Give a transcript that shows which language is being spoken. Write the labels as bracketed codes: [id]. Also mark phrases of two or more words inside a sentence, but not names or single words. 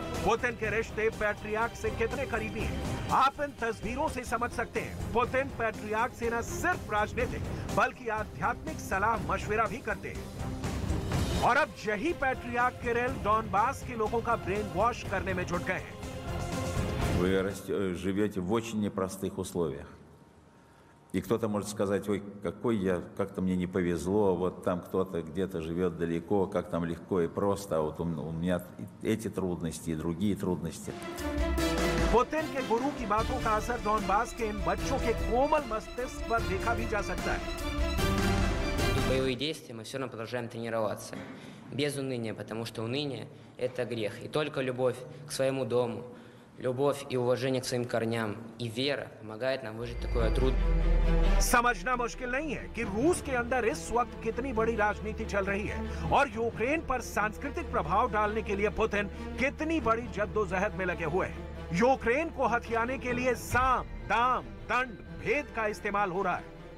[hi] पुतिन के रिश्ते पैट्रियार्क से कितने करीबी हैं, आप इन तस्वीरों से समझ सकते हैं। पुतिन पैट्रियार्क से न सिर्फ राजनीतिक बल्कि आध्यात्मिक सलाह मशविरा भी करते हैं। और अब यही पैट्रियार्क किरिल डॉनबास के लोगों का [en] brain wash [hi] करने में जुट गए हैं। [ru] Вы живете в очень непростых условиях. И кто-то может сказать: ой, какой я, как-то мне не повезло, вот там кто-то где-то живет далеко, как там легко и просто, а вот у меня эти трудности и другие трудности. [hi] पुतिन के गुरु की बातों का असर डॉनबास के इन बच्चों के कोमल मस्तिष्क पर देखा भी जा सकता है। [ru] Боевые действия мы все равно продолжаем тренироваться. Без уныния, потому что уныние – это грех. И только любовь к своему дому, любовь и уважение к своим корням и вера помогает нам выжить такое трудное. [hi] समझना मुश्किल नहीं है कि रूस के अंदर इस वक्त कितनी बड़ी राजनीति चल रही है और यूक्रेन पर सांस्कृतिक प्रभाव डालने के लिए पुतिन कितनी बड़ी जद्दोजहद में लगे हुए हैं। यूक्रेन को हथियाने के लिए साम, दाम, दंड, भेद का इस्तेमाल हो रहा है।